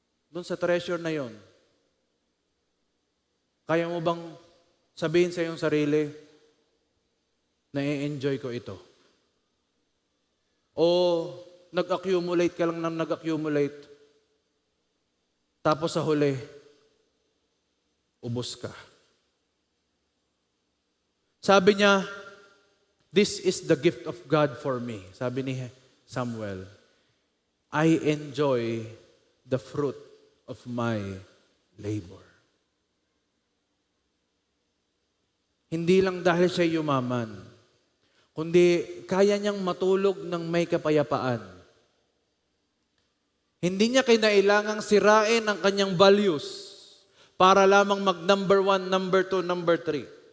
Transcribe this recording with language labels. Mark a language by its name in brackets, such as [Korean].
[Filipino] Doon sa treasure na yon, kaya mo bang sabihin sa iyong sarili, na i-enjoy ko ito? O nag-accumulate ka lang ng nag-accumulate, tapos sa huli, ubos ka. Sabi niya, [English] this is the gift of God for me. [Filipino] Sabi ni Samuel, [English] I enjoy the fruit of my labor. [Filipino] Hindi lang dahil siya yumaman, kundi kaya niyang matulog ng may kapayapaan. Hindi niya kinailangang sirain ang kanyang values para lamang mag-number 1, number 2, number 3.